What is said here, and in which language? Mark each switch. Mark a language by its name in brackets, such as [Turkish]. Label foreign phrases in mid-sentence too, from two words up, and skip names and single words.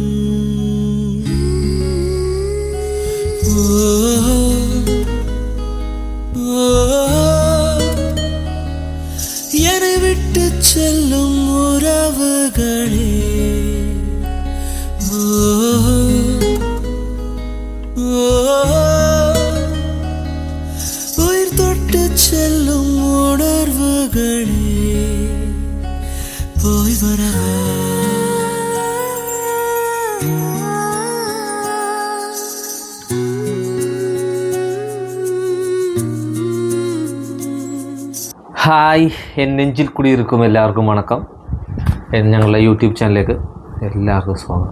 [Tamil] என்னை விட்டு செல்லும் உறவுகளே, உயிர் தொட்டு செல்லும் உணர்வுகளே, போய் வரவா. [Malayalam] ഹായ്, നെഞ്ചിൽ കുടിയിരിക്കും എല്ലാവർക്കും വണക്കം. ഞങ്ങളുടെ യൂട്യൂബ് ചാനലിലേക്ക് എല്ലാവർക്കും സ്വാഗതം.